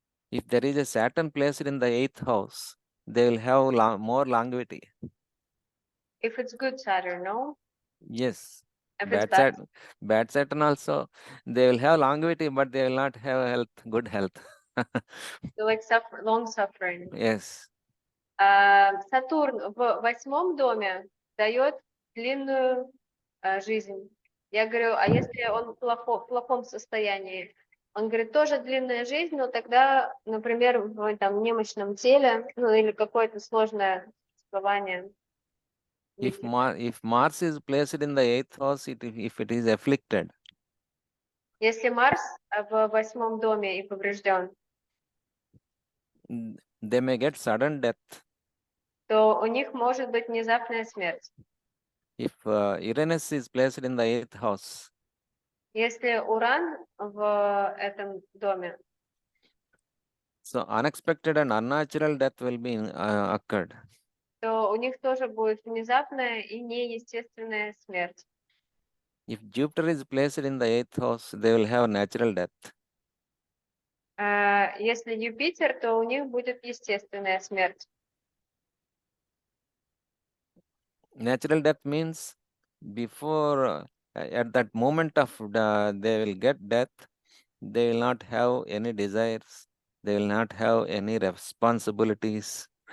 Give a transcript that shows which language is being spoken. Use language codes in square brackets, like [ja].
[en] If there is a Saturn placed in the 8th house, they will have more longevity. If it's good Saturn, no? Yes. If it's bad, Bad Saturn also, they will have longevity, but they will not have good health. so like long suffering. Yes. [ru] Сатурн в 8 доме дает длинную жизнь. Я говорю, а если он в плохом состоянии? Он говорит, тоже длинная жизнь, но тогда, например, в там, немощном теле, ну или какое-то сложное существование. [en] If Mars is placed in the 8th house, if it is afflicted, [ru] Если Марс в 8 доме и поврежден, [en] they may get sudden death. [ru] то у них может быть внезапная смерть. [en] If Uranus is placed in the 8th house, [ru] Если Уран в этом доме, [en] so unexpected and unnatural death will be occurred. [ru] то у них тоже будет внезапная и неестественная смерть. [en] If Jupiter is placed in the 8th house, they will have natural death. [ru] Если Юпитер, то у них будет естественная смерть. [en] Natural death means before, at that moment of they will get death, they will not have any desires, they will not have any responsibilities.